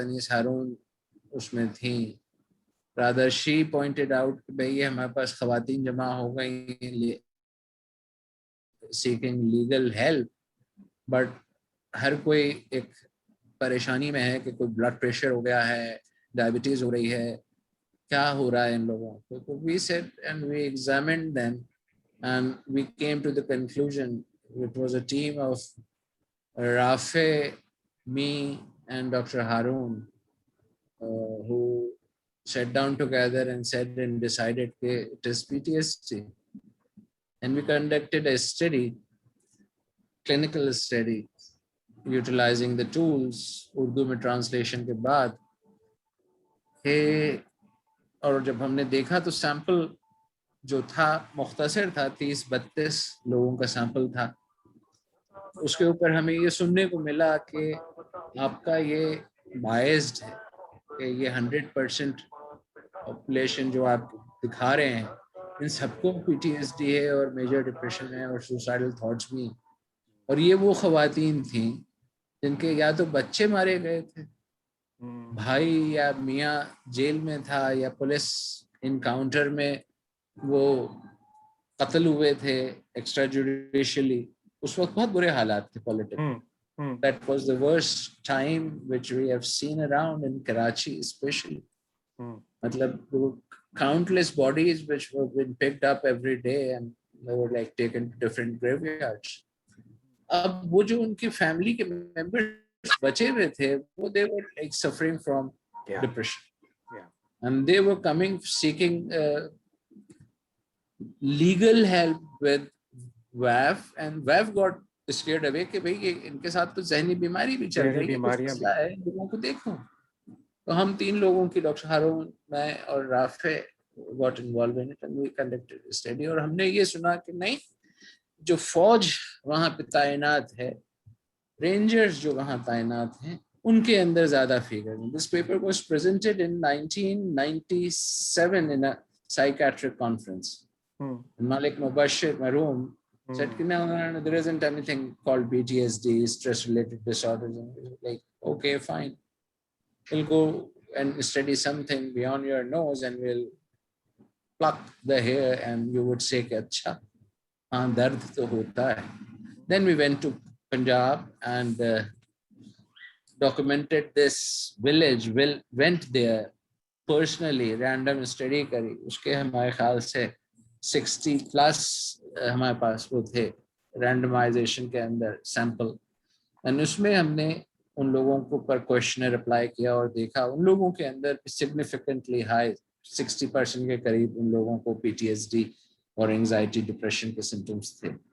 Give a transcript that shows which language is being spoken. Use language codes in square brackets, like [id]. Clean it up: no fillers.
[ur] انیس ہارون اس میں تھیں. [en] rather she pointed out [ur] کہ بھئی ہمارے پاس خواتین جمع ہو گئی ہیں [en] seeking legal help, [ur] بٹ ہر کوئی ایک پریشانی میں ہے کہ کوئی بلڈ پریشر ہو گیا ہے, ڈائبٹیز ہو رہی ہے, کیا ہو رہا ہے ان لوگوں کو. [en] تو we said and we examined them and we came to the conclusion. It was a team of Rafe, me and Dr. Haroon who sat down together and said and decided that it is PTSD. And we conducted a study, clinical study, utilizing the tools, [ur] Urdu میں translation کے بعد. اور جب ہم نے دیکھا تو sample جو تھا مختصر تھا, 30-32 لوگوں کا سیمپل تھا. اس کے اوپر ہمیں یہ سننے کو ملا کہ آپ کا یہ بائزڈ ہے کہ یہ 100% پاپولیشن جو آپ دکھا رہے ہیں ان سب کو PTSD ہے اور میجر ڈپریشن ہے اور سوسائڈل تھاٹس بھی. اور یہ وہ خواتین تھیں جن کے یا تو بچے مارے گئے تھے, بھائی یا میاں جیل میں تھا, یا پولیس انکاؤنٹر میں وہ قتل ہوئے تھے ایکسٹرا جوڈیشلی. اس وقت بہت برے حالات تھے political. [en] That was the worst time which we have seen around in Karachi especially. مطلب countless bodies which were being picked up every day and they were like taken to different graveyards. [ur] اب وہ جو ان کی family کے members بچے ہوئے تھے وہ [en] they were like suffering from depression. And they were coming seeking legal help with WAF, and WAF got scared away [ur] کہ بھئی ان کے ساتھ تو ذہنی بیماری بھی چل رہی ہے, کچھ مسئلہ ہے, لوگوں کو دیکھو. تو ہم 3 لوگوں کی, ڈاکٹر ہارون, میں اور رافع, [en] got involved in it and we conducted a study. [ur] اور ہم نے یہ سنا کہ نہیں, جو فوج وہاں پہ تعینات ہے, رینجرز جو وہاں تعینات ہیں, ان کے اندر زیادہ figure. [en] This paper was presented in 1997 in a psychiatric conference. Malik Mubashir, Maroon, said no, there isn't anything called PTSD, stress-related disorders. And we were like, okay, fine. We'll go and study something beyond your nose and we'll pluck the hair and you would say [ur] کہ اچھا ہاں درد تو ہوتا ہے. [en] Then we went to Punjab and documented this village, went there personally, random study کری. [ur] اس کے ہمارے خیال سے 60+ ہمارے پاس وہ تھے رینڈمائزیشن کے اندر سیمپل. اور اس میں ہم نے ان لوگوں کو پر کوشچنر اپلائی کیا اور دیکھا ان لوگوں کے اندر سگنیفیکنٹلی ہائی 60% کے قریب ان لوگوں کو PTSD اور انگزائٹی ڈپریشن کے سمٹمس تھے.